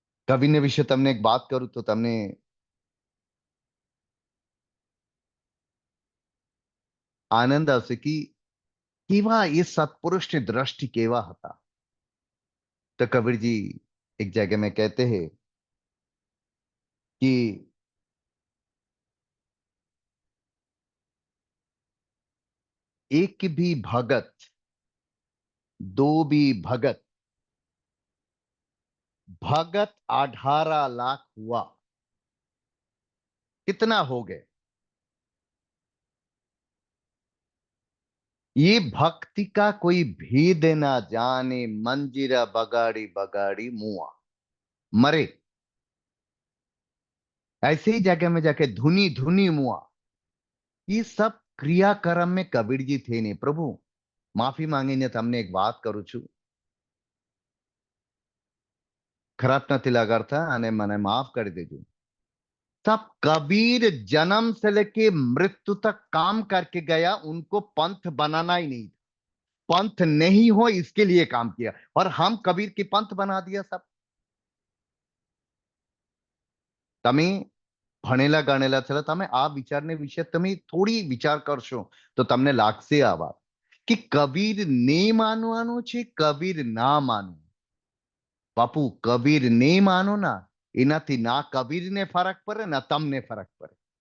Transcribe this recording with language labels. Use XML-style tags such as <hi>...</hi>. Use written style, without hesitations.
<gu>કવિને વિશે તમને એક વાત કરું તો તમને આનંદ આવશે કે કેવા એ સત્પુરુષની દ્રષ્ટિ કેવા હતા।</gu> <hi>तो कबीर जी एक जगह में कहते हैं कि एक भी भगत दो भी भगत, भगत 18 लाख हुआ। कितना हो गए। ये भक्ति का कोई भेद ना जाने, मंजीरा बगाड़ी बगाड़ी मुआ मरे। ऐसे ही जगह में जाके धुनी धुनी मुआ। ये सब क्रियाक्रम में कबीर जी थे नहीं।</hi> <gu>प्रभु माफी માંગીને તમને એક વાત કરું છું, ખરાબ નથી લાગતા અને મને માફ કરી દેજો।</gu> <hi>सब कबीर जन्म से लेके मृत्यु तक काम करके गया, उनको पंथ बनाना ही नहीं था। पंथ नहीं हो इसके लिए काम किया, और हम कबीर की पंथ बना दिया सब।</hi> <gu>તમે ભણેલા ગણેલા છો, તમે આ વિચારને વિશે તમે થોડી વિચાર કરશો તો તમને લાગશે આ વાત કે કબીર ને માનવાનું છે, કબીર ના માનવું। બાપુ કબીર ને માનો ના, એનાથી ના કબીરને ફરક પડે ના તમને ફરક પડે।</gu>